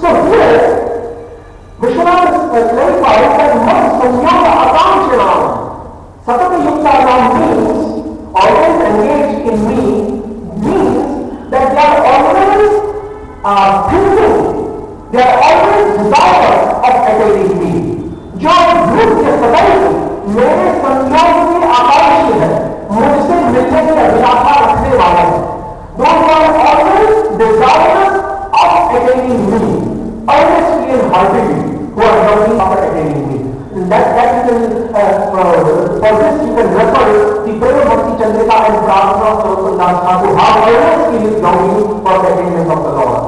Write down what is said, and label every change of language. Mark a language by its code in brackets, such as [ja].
[en] So here, Vishwanath clarifies that Mat Sanyoga Akangshinam. Satata Yuktanam means always engaged in me, means that they are always thinking, they are always desirous of attaining me. [hi] जो भूत के सदैव मेरे संयोग में आकांक्षी है, मुझसे मिलने की अभिलाषा रखने वाले हैं. [en] Those are always desirous of attaining me, earnestly and heartily, who are working for attaining me. That you can, for this you can refer the Prema Bhakti Chandrika and Prarthana of Saraswati Thakur, how earnestly he is longing for the attainment of the Lord.